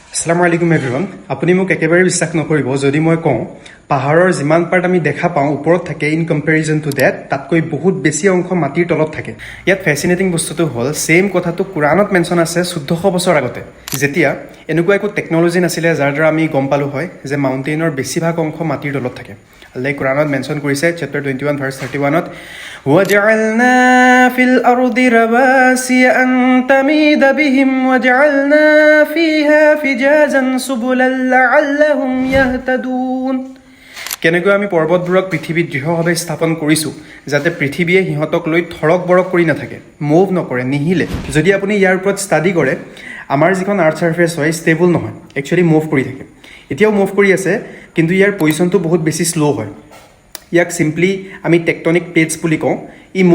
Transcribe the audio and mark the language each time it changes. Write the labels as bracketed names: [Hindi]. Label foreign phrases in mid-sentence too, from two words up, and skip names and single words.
[Arabic] السلام عليكم [Assamese] এভৰিৱান আপুনি মোক একেবাৰে বিশ্বাস নকৰিব যদি মই কওঁ পাহাৰৰ যিমান পাৰ্ট আমি দেখা পাওঁ ওপৰত থাকে [English] in comparison to that [Assamese] তাতকৈ বহুত বেছি অংশ মাটিৰ তলত থাকে ইয়াত ফেচিনেটিং বস্তুটো হ'ল সেম কথাটো কুৰাণত মেনশ্যন আছে 1400 বছৰ আগতে যেতিয়া এনেকুৱা একো টেকনলজি নাছিলে যাৰ দ্বাৰা আমি গম পালো হয় যে মাউণ্টেইনৰ বেছিভাগ অংশ মাটিৰ তলত থাকে আল্লাহ কুৰাণত মেনশ্যন কৰিছে চেপ্টাৰ 21 ভাৰ্ছ 31ত [Arabic] وَجَعَلْنَا فِي الْأَرْضِ رَوَاسِيَ أَن تَمِيدَ بِهِمْ وَجَعَلْنَا فِيهَا فِجَاجًا سُبُلًا لَعَلَّهُمْ يَهْتَدُونَ [Assamese] কেনেকৈ আমি পৰ্বতবোৰক পৃথিৱীত দৃঢ়ভাৱে স্থাপন কৰিছোঁ যাতে পৃথিৱীয়ে সিহঁতক লৈ থৰক বৰক কৰি নাথাকে মুভ নকৰে নিহিলে যদি আপুনি ইয়াৰ ওপৰত ষ্টাডি কৰে আমাৰ যিখন [English] earth surface [Assamese] হয় ষ্টেবল নহয় [English] actually move [Assamese] কৰি থাকে এতিয়াও মুভ কৰি আছে কিন্তু ইয়াৰ পজিশ্যনটো বহুত বেছি শ্ল' হয় ইয়াক চিম্পলি আমি [English] tectonic plates [Assamese] বুলি কওঁ ই মুভ